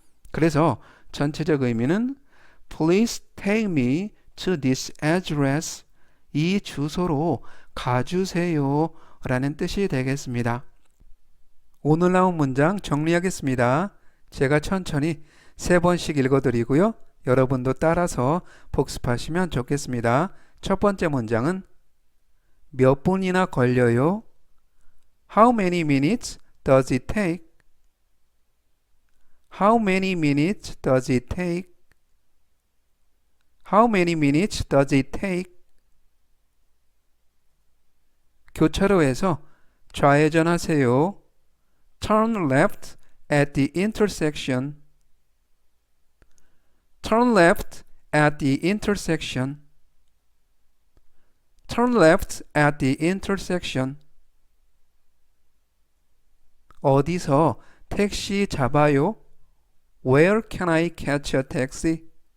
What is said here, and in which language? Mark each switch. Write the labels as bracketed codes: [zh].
[ko] 그래서 전체적 의미는 [en] Please take me to this address, [ko] 이 주소로 가주세요 라는 뜻이 되겠습니다. 오늘 나온 문장 정리하겠습니다. 제가 천천히 3번씩 읽어드리고요. 여러분도 따라서 복습하시면 좋겠습니다. 첫 번째 문장은 몇 분이나 걸려요? [en] How many minutes does it take? How many minutes does it take? How many minutes does it take? [ko] 교차로에서 좌회전하세요. [en] Turn left at the intersection. Turn left at the intersection. Turn left at the intersection. [ko] 어디서 택시 잡아요? [en] Where can I catch a taxi?